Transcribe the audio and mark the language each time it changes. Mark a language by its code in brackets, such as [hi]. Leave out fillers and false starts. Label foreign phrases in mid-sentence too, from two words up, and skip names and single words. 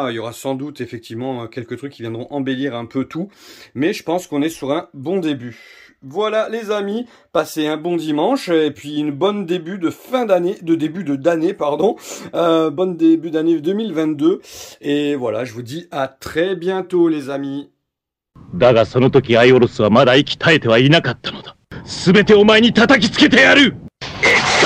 [fr] Il y aura sans doute effectivement quelques trucs qui viendront embellir un peu tout, mais je pense qu'on est sur un bon début. Voilà les amis, passez un bon dimanche et puis une bonne début d'année, pardon. Bonne début d'année 2022 et voilà, je vous dis à très bientôt les amis. [ja] だがその時アイオロスはまだ息絶えてはいなかったのだ。すべてお前に叩きつけてやる。